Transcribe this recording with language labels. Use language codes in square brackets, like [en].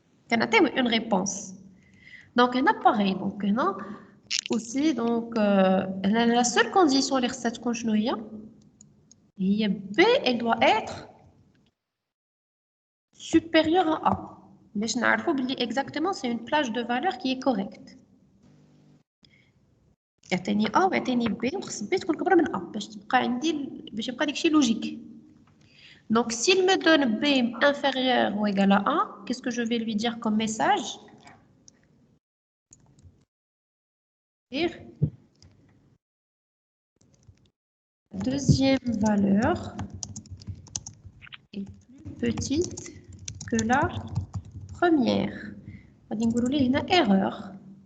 [fr] كنعطيو une réponse. Donc هنا pareil donc هنا aussi donc la seule condition [ar] اللي خصها تكون شنو هي [fr] B elle doit être supérieure à A. [ar] باش نعرفوا بلي [fr] exactement c'est une plage de valeur qui est correcte. [ar] يعطيني A ويعطيني B وخص B تكون كبرى من A باش يبقى داكشي لوجيك. [fr] Donc s'il me donne B inférieur ou égal à A, qu'est-ce que je vais lui dire comme message? Dire deuxième valeur est plus petite que la première. [ar] غادي نقولوا ليه هنا erreur.